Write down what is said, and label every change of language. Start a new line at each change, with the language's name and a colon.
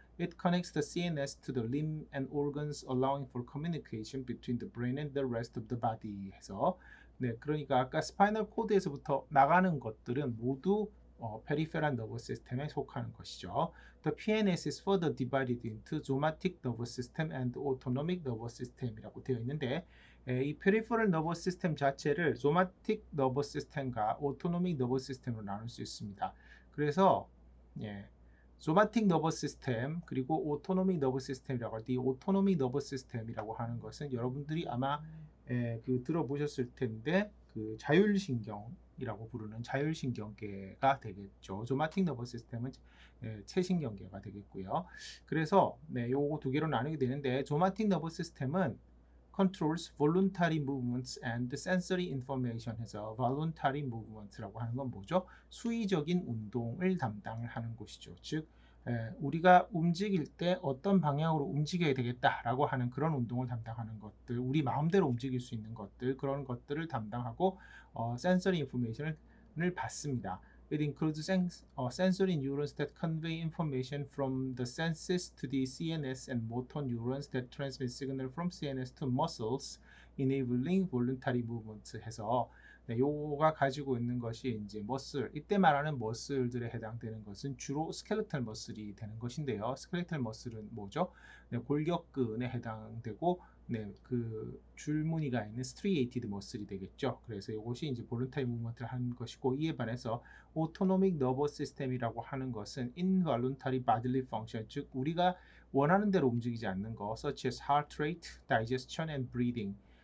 English: It connects the CNS to the limb and organs allowing for communication between the brain and the rest of the body
Korean: 해서 그러니까 아까 스파이널 코드에서부터 나가는 것들은 모두 페리페럴 너버 시스템에 속하는 것이죠.
English: The PNS is further divided into somatic nervous system and autonomic nervous system
Korean: 이라고 되어 있는데 이 페리페럴 너버스 시스템 자체를 소마틱 너버스 시스템과 오토노믹 너버스 시스템으로 나눌 수 있습니다. 그래서 소마틱 너버스 시스템 그리고 오토노믹 너버스 시스템이라고 할 때 이 오토노믹 너버스 시스템이라고 하는 것은 여러분들이 아마 들어보셨을 텐데 그 자율신경이라고 부르는 자율신경계가 되겠죠. 소마틱 너버스 시스템은 체신경계가 되겠고요. 그래서 요거 두 개로 나누게 되는데 소마틱 너버스 시스템은
English: controls voluntary movements and sensory information
Korean: 해서
English: voluntary movement
Korean: 라고 하는 건 뭐죠? 수의적인 운동을 담당하는 곳이죠. 즉 우리가 움직일 때 어떤 방향으로 움직여야 되겠다라고 하는 그런 운동을 담당하는 것들, 우리 마음대로 움직일 수 있는 것들, 그런 것들을 담당하고
English: sensory information
Korean: 을 받습니다.
English: It includes sensory neurons that convey information from the senses to the CNS and motor neurons that transmit signal from CNS to muscles, enabling voluntary movement
Korean: 해서 요거가 가지고 있는 것이 이제 머슬, 이때 말하는 머슬들에 해당되는 것은 주로 스켈레탈 머슬이 되는 것인데요. 스켈레탈 머슬은 뭐죠? 골격근에 해당되고 그 줄무늬가 있는 스트리에이티드 머슬이 되겠죠. 그래서 이것이 이제 볼런타리 무브먼트를 하는 것이고, 이에 반해서 오토노믹 너버스 시스템이라고 하는 것은
English: involuntary bodily function,
Korean: 즉 우리가 원하는 대로 움직이지 않는 것,
English: such as heart rate, digestion and breathing.